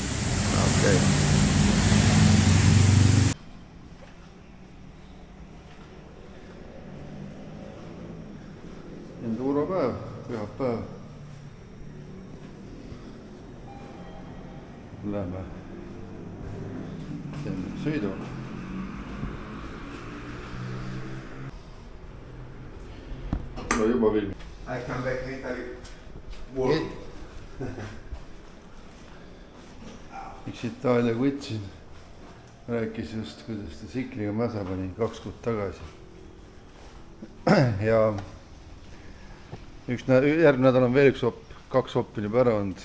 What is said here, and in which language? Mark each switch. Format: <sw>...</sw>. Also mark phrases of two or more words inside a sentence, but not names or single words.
<et>Okei. Enduropäev, pühapäev. Lähme. Teeme sõidu. No juba filmi.</et> <en>I come back to Italy.</en> <et>Üks Itaalia kutt siin rääkis just, kuidas ta sikliga mäsa pani 2 kuud tagasi. Ja järgmine nädal on veel 2 hoppi juba ära olnud.</et>